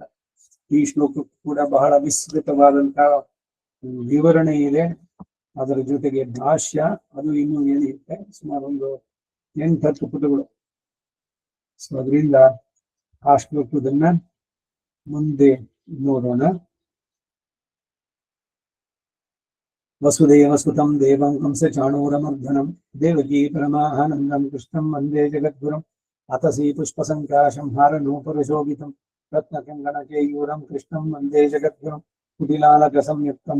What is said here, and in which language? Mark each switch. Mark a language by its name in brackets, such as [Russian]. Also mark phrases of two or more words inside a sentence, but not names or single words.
[Kannada] ಈ ಶ್ಲೋಕಕ್ಕೂ ಕೂಡ ಬಹಳ ವಿಸ್ತೃತವಾದಂತಹ ವಿವರಣೆ ಇದೆ. ಅದರ ಜೊತೆಗೆ ಭಾಷ್ಯ ಅದು ಇನ್ನೂ ಏನಿರುತ್ತೆ, ಸುಮಾರು ಒಂದು 8-10 ಪುಟಗಳು. ಸೊ ಅದರಿಂದ ಆ ಶ್ಲೋಕದನ್ನ ಮುಂದೆ ನೋಡೋಣ. [Sanskrit] ವಸುದೇವ ಸುತಂ ದೇವಂ ಕಂಸ ಚಾಣೂರಮರ್ಧನಂ ದೇವಕೀ ಪರಮಾನಂದಂ ಕೃಷ್ಣಂ ವಂದೇ ಜಗದ್ಗುರುಂ ಅತಸಿ ಪುಷ್ಪಸಂಕಾಶಂ ಹಾರನೂಪುರಶೋಭಿತಂ ರತ್ನಕಂಗಣ ಕೇಯೂರಂ ಕೃಷ್ಣಂ ವಂದೇ ಜಗದ್ಗುರುಂ कुटिलालक संयुक्तं